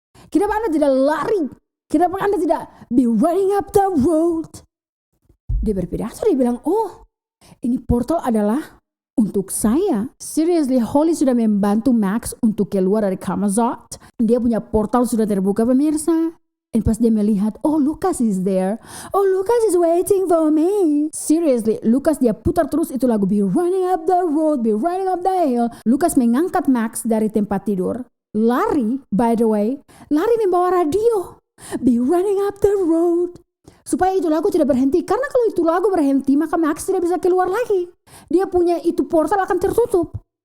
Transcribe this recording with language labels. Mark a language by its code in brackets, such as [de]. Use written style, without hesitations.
[id] Kenapa Anda tidak lari? Kenapa Anda tidak be running up the road? Dia berpidato, dia bilang, oh, ini portal adalah untuk saya. Seriously, Holly sudah membantu Max untuk keluar dari Camazotz. Dia punya portal sudah terbuka, pemirsa. Dan pas dia melihat, oh, [en] Lucas is there. Oh, Lucas is waiting for me. [id] Seriously, Lucas dia putar terus itu lagu Be Running Up the Road, Be Running Up the Hill. Lucas mengangkat Max dari tempat tidur. Lari, by the way, lari membawa radio. Be Running Up the Road. Supaya itu lagu tidak berhenti. Karena kalau itu lagu berhenti, maka Max tidak bisa keluar lagi. Dia punya itu portal akan tertutup.